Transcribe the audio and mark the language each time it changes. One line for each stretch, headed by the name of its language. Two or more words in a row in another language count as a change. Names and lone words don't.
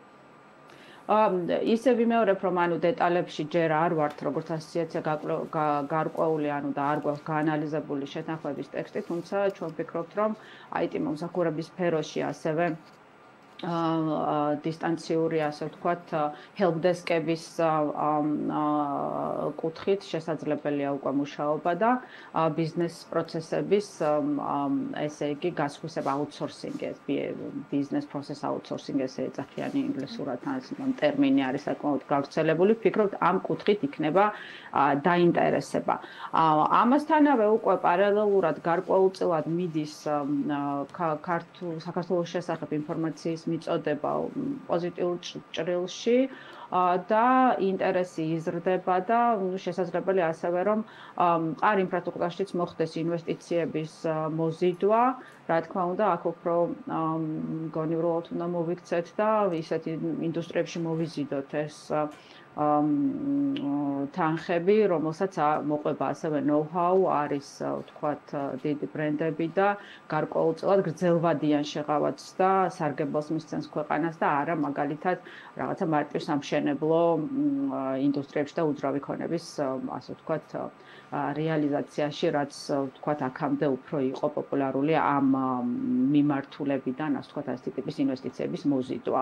Georgian: ისე ვიმეორებ, რომ დეტალებში ჯერ არ ვართ როგორც ასოციაცია გარკვეული და არ გვაქვს გაანალიზებული შეთანხმების ტექსტი, თუმცა ჩვენ ვფიქრობთ, რომ IT მომსახურების სფეროში ასევე დისტანციური, ასე ვთქვათ, helpdesk-ების კუთხით შესაძლებელია უკვე მუშაობა და ბიზნეს პროცესების, ესე იგი, გასხვისება აუთსორსინგი,
English: business process outsourcing,
Georgian: ესე ეძახიან ინგლისურად, ამ ტერმინი არის საკმაოდ გავრცელებული. ვფიქრობთ, ამ კუთხით იქნება დაინტერესება. ამასთანავე უკვე პარალელურად გარკვეულწილად მიდის საქართველოს შესახებ ინფორმაციის მიწოდება პოზიტიურ ჭრილში და ინტერესი იზრდება და შესაძლებელია ასევე რომ მყარ ინფრასტრუქტურაშიც მოხდეს ინვესტიციების მოზიდვა. რა თქმა უნდა, აქ უფრო მგონი უბრალოდ უნდა მოვიქცეთ და ისეთი ინდუსტრიებში მოვიზიდოთ ეს თანხები, რომელსაც მოყვება ასევე know-how, არის ვთქვათ დიდი ბრენდები და გარკვეულწილად გრძელვადიან შეღავათს და სარგებელს მისცემს ქვეყანას და არა მაგალითად რაღაცა მარტივ სამშენებლო ინდუსტრიებში და უძრავი ქონების, ასე ვთქვათ, რეალიზაციაში, რაც ვთქვათ აქამდე უფრო იყო პოპულარული ამ მიმართულებიდან, ასე ვთქვათ, ასეთი ტიპის ინვესტიციების მოზიდვა.